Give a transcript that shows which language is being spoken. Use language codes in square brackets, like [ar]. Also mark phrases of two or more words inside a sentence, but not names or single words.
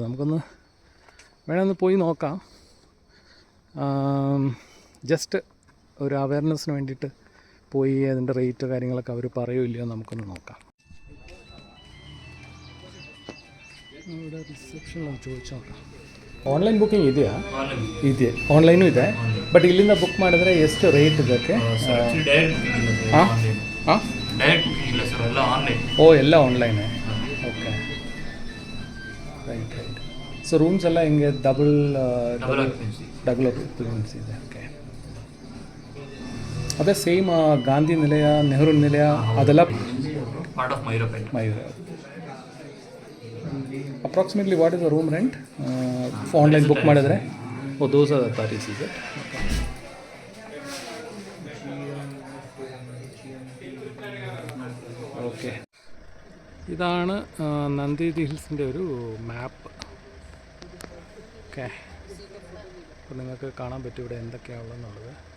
[ml] നമുക്കൊന്ന് വേണമെന്ന് പോയി നോക്കാം. ജസ്റ്റ് ഒരു അവയർനെസ്സിന് വേണ്ടിയിട്ട് പോയി അതിൻ്റെ റേറ്റ് കാര്യങ്ങളൊക്കെ അവർ പറയുമോ ಇಲ್ಲയോ നമുക്കൊന്ന് നോക്കാം. ഇവിടെ റിസപ്ഷനിലൊന്ന് ചോദിച്ചു ನೋക്കാം. [en] online booking [kn] ಇದೆಯಾ? ಇದೆ, ಆನ್ಲೈನು ಇದೆ. ಬಟ್ ಇಲ್ಲಿಂದ ಬುಕ್ ಮಾಡಿದ್ರೆ ಎಷ್ಟು ರೇಟ್ ಇದಕ್ಕೆ? ಹಾಂ ಹಾಂ, ಓ ಎಲ್ಲ ಆನ್ಲೈನೇ. [en] Okay, right right. [kn] ಸೊ ರೂಮ್ಸ್ ಎಲ್ಲ ಹಿಂಗೆ [en] double occupancy [kn] ಇದೆ. ಓಕೆ, ಅದೇ ಸೇಮ್ ಗಾಂಧಿ ನಿಲಯ, ನೆಹರು ನಿಲಯ ಅದೆಲ್ಲ [en] part of ಮಯೂರ. approximately what is the room rent online book ಮಾಡಿದ್ರೆ? Oh, those are the price ಇದೆ. [ml] ഓക്കെ, ഇതാണ് നന്ദി ഹിൽസിൻ്റെ ഒരു മാപ്പ്. ഓക്കെ, അപ്പോൾ നിങ്ങൾക്ക് കാണാൻ പറ്റും ഇവിടെ എന്തൊക്കെയാണുള്ളതെന്നുള്ളത്.